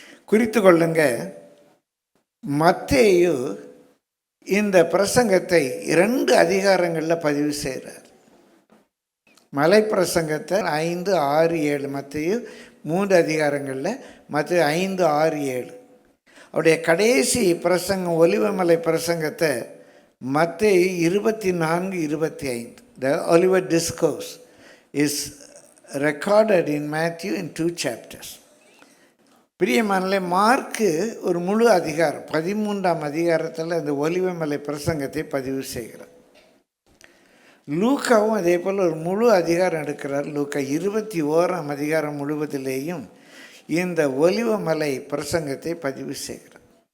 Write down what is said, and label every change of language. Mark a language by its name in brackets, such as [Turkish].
[Tamil] குறித்து கொள்ளுங்க, மத்தேயு இந்த பிரசங்கத்தை 2 அதிகாரங்களில் பதிவு செய்கிறார். மலை பிரசங்கத்தை 5, 6, 7, மத்தேயு 3 அதிகாரங்களில், மத்தேயு 5, 6, 7. அவருடைய கடைசி பிரசங்கம் ஒலிவமலை பிரசங்கத்தை மத்தேயு 24, 25. [English] The Olivet Discourse is recorded in Matthew in 2 chapters. [Tamil] பிரியமானலே, mark ஒரு முழு அதிகாரம் 13ஆம் அதிகாரத்தில் இந்த ஒலிவமலை பிரசங்கத்தை பதிவு செய்கிறார். லூக்காவும் அதே போல் ஒரு முழு அதிகாரம் எடுக்கிறார். லூக்கா 21ஆம் அதிகாரம் முழுவதிலேயும் இந்த ஒலிவமலை பிரசங்கத்தை பதிவு செய்கிறார்.